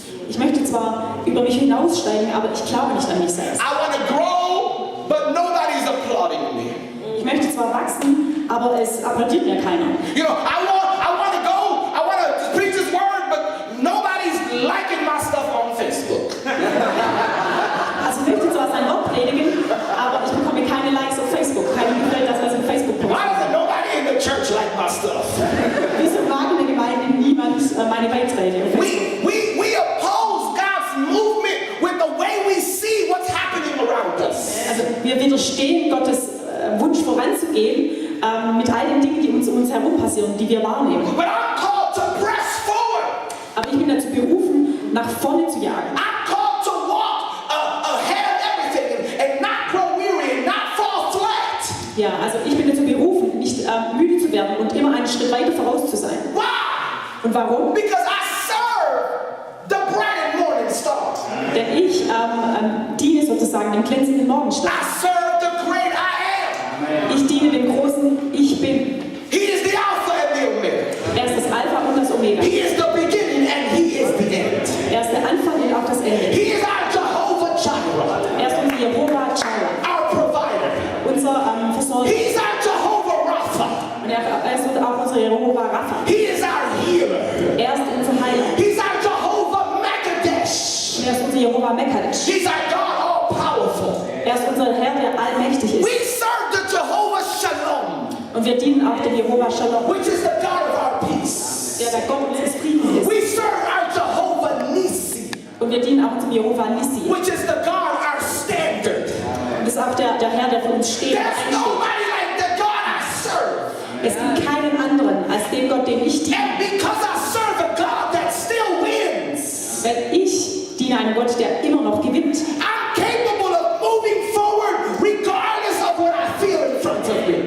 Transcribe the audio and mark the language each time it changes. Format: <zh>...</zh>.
<de>Ich möchte zwar über mich hinaussteigen, aber ich glaube nicht an mich selbst.</de> <en>I want to grow, but nobody's applauding me.</en> <de>Ich möchte zwar wachsen, aber es applaudiert mir keiner.</de> <en>You know, I want to go, I want to preach His word, but nobody's liking my stuff on Facebook.</en> <de>Also ich möchte zwar sein Wort predigen, aber ich bekomme keine Likes auf Facebook. Keinem gefällt das, was ich auf Facebook</de> <en>Why</en> <de>poste.</de> <en>doesn't nobody in the church like my stuff?</en> <de>Wieso mag in der Gemeinde niemand meine Beiträge auf Facebook?</de> <en>We oppose God's movement with the way we see what's happening around us.</en> <de>Also wir widerstehen Gottes Wunsch voranzugehen mit all den Dingen, die um uns herum passieren, die wir wahrnehmen.</de> <en>But I'm called to press forward.</en> <de>Aber ich bin dazu berufen, nach vorne zu jagen.</de> <en>I'm called to walk ahead of everything and not grow weary and not fall flat.</en> <de>Ja, also ich bin dazu berufen, nicht müde zu werden und immer einen Schritt weiter voraus zu sein.</de> <en>Why?</en> <de>Und warum?</de> <en>Because I serve the bright and morning star.</en> <de>Denn ich diene sozusagen dem glänzenden Morgenstern.</de> <en>I serve the great I am.</en> <de>Ich diene dem großen Ich Bin.</de> <en>He is the Alpha and the Omega.</en> <de>Er ist das Alpha und das Omega.</de> <en>He is the beginning and He is the end.</en> <de>Er ist der Anfang und auch das Ende.</de> <en>He is our Jehovah Jireh,</en> <de>Er ist unser Jehovah Jireh,</de> <en>our provider.</en> <de>unser Versorger.</de> <en>He's our Jehovah Rapha.</en> <de>Und er ist auch unser Jehovah Rapha.</de> <en>He is our healer.</en> <de>Er ist unser Heiler.</de> <en>He's our Jehovah Mekadesh.</en> <de>Und er ist unser Jehovah Mekadesh.</de> <en>He's our God all powerful.</en> <de>Er ist unser Herr, der allmächtig ist.</de> <en>We serve the Jehovah Shalom,</en> <de>Und wir dienen auch dem Jehovah Shalom,</de> <en>which is the God of our peace.</en> <de>der Gott unseres Friedens ist.</de> <en>We serve our Jehovah Nisi,</en> <de>Und wir dienen auch unserem Jehovah Nissi.</de> <en>which is the God, our standard.</en> <de>Und das ist auch der Herr, der für uns steht.</de> <en>There's nobody like the God I serve.</en> <de>Es gibt keinen anderen als den Gott, den ich diene.</de> <en>And because I serve a God that still wins,</en> <de>Weil ich diene einem Gott, der immer noch gewinnt.</de> <en>I'm capable of moving forward regardless of what I feel in front of me.</en>